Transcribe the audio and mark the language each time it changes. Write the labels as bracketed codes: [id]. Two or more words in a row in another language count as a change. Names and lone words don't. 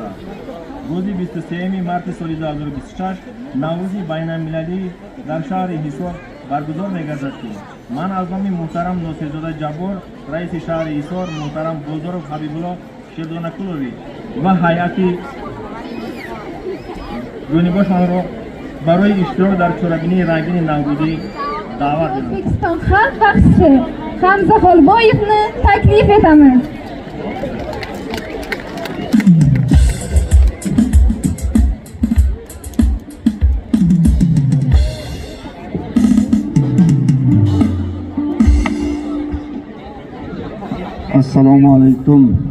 [tg] روز 23 مارس سال 2026 نوروزی بین‌المللی در شهر حصار برگزار می‌گردد که من از نام محترم ناصرزاده جبار رئیس شهر حصار محترم بازارov حبیبالله شردانکولویچ و هیئت جانبشان را برای اشتراک در چهاربینی رنگین نوروزی دعوت می‌کنم. [uz] O'zbekiston xalq baxshisi Hamza Xolboyevni taklif etaman. Assalomu alaykum.